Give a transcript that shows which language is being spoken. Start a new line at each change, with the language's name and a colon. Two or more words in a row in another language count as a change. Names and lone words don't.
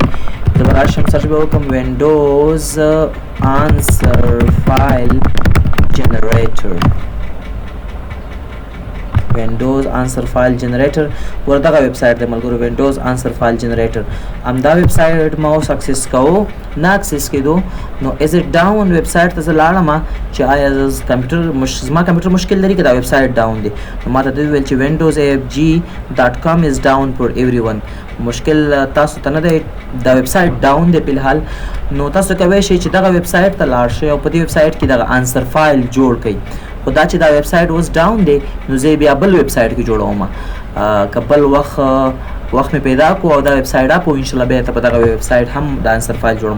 Pashto: زه به راشم سرچ به وکړم
English: Windows answer file generator, Windows answer file generator
Pashto: ورته ویب سایټ دی ملګرو،
English: Windows answer file generator.
Pashto: همدا ویب سایټ ما اوس اکسس کوو، نه اکسس کېدو نو
English: is it down website
Pashto: ته زه لاړم چې آیا زما کمپیوټر مشکل لري که دا
English: website down
Pashto: دی. نو ما ته دوی ویل چې
English: windowsafg.com is down for everyone.
Pashto: مشکل تاسو ته نه دی، دا
English: website down
Pashto: دی په الحال. نو تاسو کولی شئ چې دغه ویب سایټ ته لاړ شئ او په دې ویب سایټ کې دغه
English: answer file
Pashto: جوړ کړئ. خو دا چې دا
English: ویب سایټ اوس ډاون
Pashto: دی نو زه بیا بل ویب سایټ کې جوړوم. که بل وخت مې پیدا کړو او دا
English: website up
Pashto: او انشاءالله بیا ته په دغه ویب سایټ هم د
English: answer file
Pashto: جوړم.